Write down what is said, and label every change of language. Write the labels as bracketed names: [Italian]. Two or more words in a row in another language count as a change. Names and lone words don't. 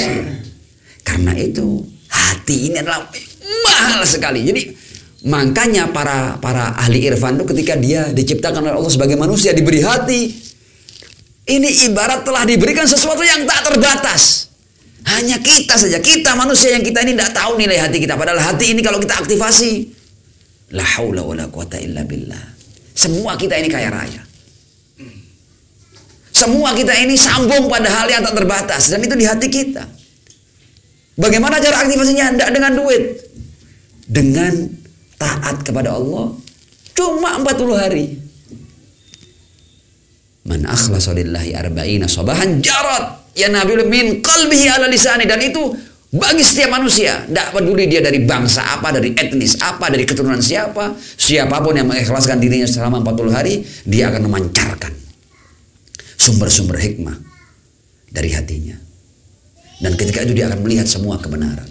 [Indonesian] Karena itu, hati ini adalah mahal sekali. Jadi, makanya para ahli irfan itu ketika dia diciptakan oleh Allah sebagai manusia, diberi hati, ini ibarat telah diberikan sesuatu yang tak terbatas. Hanya kita saja, kita manusia yang kita ini tidak tahu nilai hati kita. Padahal hati ini kalau kita aktifasi, [Arabic] لا حول ولا قوة إلا بالله. [Indonesian] Semua kita ini kaya raya. Semua kita ini sambung pada hal yang tak terbatas, dan itu di hati kita. Bagaimana cara aktivasinya? Tidak dengan duit. Dengan taat kepada Allah. Cuma 40 hari. [Arabic] من أخلص لله أربعين صباحا جرت ينابيع الحكمة من قلبه على لسانه. [Indonesian] Dan itu bagi setiap manusia, tidak peduli dia dari bangsa apa, dari etnis apa, dari keturunan siapa, siapapun yang mengikhlaskan dirinya selama 40 hari, dia akan memancarkan sumber-sumber hikmah dari hatinya. Dan ketika itu dia akan melihat semua kebenaran.